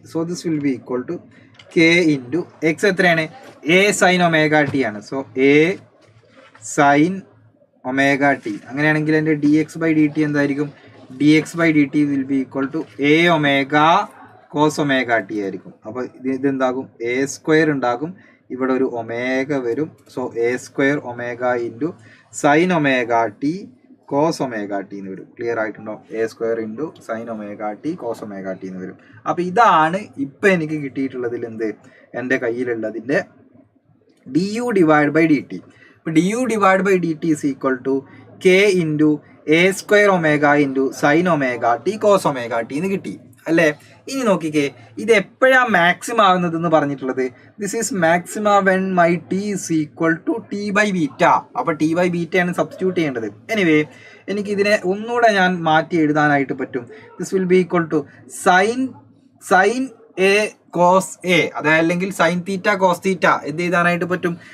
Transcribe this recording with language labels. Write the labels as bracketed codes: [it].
[en] So this will be equal to k into x എത്രയാണ്? a sin ωt ആണ്. So a sin ωt. [ml] അങ്ങനെയാണെങ്കിൽ എൻ്റെ dx/dt എന്തായിരിക്കും? dx/dt will be equal to a omega cos ωt ആയിരിക്കും. അപ്പോൾ ഇതെന്താകും? a² ഉണ്ടാകും. ഇവിടെ ഒരു ഒമേഗ വരും. So a² omega into sin ωt cos ωt എന്ന് വരും. ക്ലിയർ ആയിട്ടുണ്ടോ? [en] a² into sin ωt cos ωt എന്ന് വരും. [ml] അപ്പോൾ ഇതാണ് ഇപ്പം എനിക്ക് കിട്ടിയിട്ടുള്ളതിൽ എന്ത്, എൻ്റെ കയ്യിലുള്ളതിൻ്റെ du/dt. [en] ഇപ്പോൾ du/dt is equal to k into a² omega into sin ωt cos ωt എന്ന് കിട്ടി അല്ലേ? [ml] ഇനി നോക്കിക്കേ, ഇത് എപ്പോഴാണ് മാക്സിമം ആകുന്നതെന്ന് പറഞ്ഞിട്ടുള്ളത്? [en] This is maxima when my t is equal to T/β. [ml] അപ്പോൾ T/β ആണ് സബ്സ്റ്റിറ്റ്യൂട്ട് ചെയ്യേണ്ടത്. എനിവേ എനിക്ക് ഇതിനെ ഒന്നുകൂടെ ഞാൻ മാറ്റി എഴുതാനായിട്ട് പറ്റും. This will be equal to sign a cos a, അതല്ലെങ്കിൽ sin θ cos θ എന്ത് എഴുതാനായിട്ട് പറ്റും?